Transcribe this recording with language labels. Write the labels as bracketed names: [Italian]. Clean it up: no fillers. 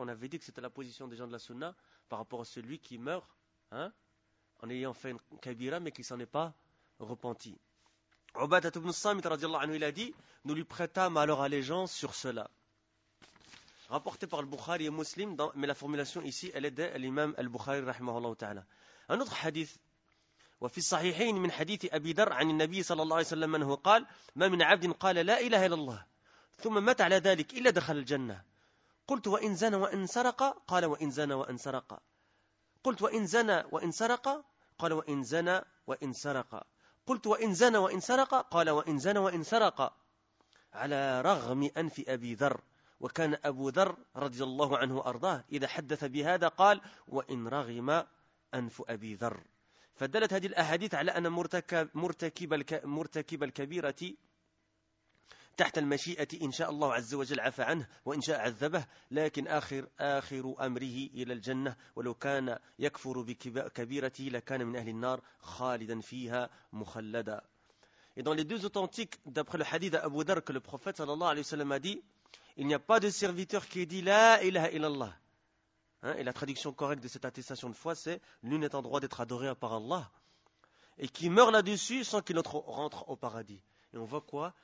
[French] On avait dit que c'était la position des gens de la Sunna par rapport à celui qui meurt, hein, en ayant fait une kabira, mais qui s'en est pas repenti. Ubadah ibn Samit, radiallahu anhu, il a dit, nous lui prêtâmes alors allégeance sur cela. Rapporté par Al-Bukhari et Muslim, mais la formulation ici, elle est de l'imam Al-Bukhari, rahimahullah ta'ala. Un autre hadith, [Arabic] « وفي الصحيحين من حديث أبي ذر عن النبي صلى الله عليه وسلم أنه قال ما من عبد قال لا إله إلا الله ثم مات على ذلك إلا دخل الجنة قلت وإن زنى وإن سرق قال وإن زنى وإن سرق قلت وإن زنى وإن سرق قال وإن زنى وإن سرق قلت وإن زنى وإن سرق قال وإن زنى وإن سرق على رغم أنف أبي ذر وكان أبو ذر رضي الله عنه أرضاه إذا حدث بهذا قال وإن رغم أنف أبي ذر فدلت هذه الأحاديث على أن مرتكب الكبيرة تحت المشيئة إن شاء الله عز وجل عفى عنه وإن شاء عذبه لكن آخر أمره إلى الجنة ولو كان يكفر بكبيرته لكان من أهل النار خالدا فيها مخلدا. [French] Et dans les deux authentiques, d'après le hadith d'Abu Dharr, que le prophète sallallahu alayhi wa sallam a dit, il n'y a pas de serviteur qui dit la ilaha illallah. Hein? Et la traduction correcte de cette attestation de foi, c'est « Nul n'est en droit d'être adoré à part Allah » et qui meurt là-dessus sans qu'il autre rentre au paradis. Et on voit quoi?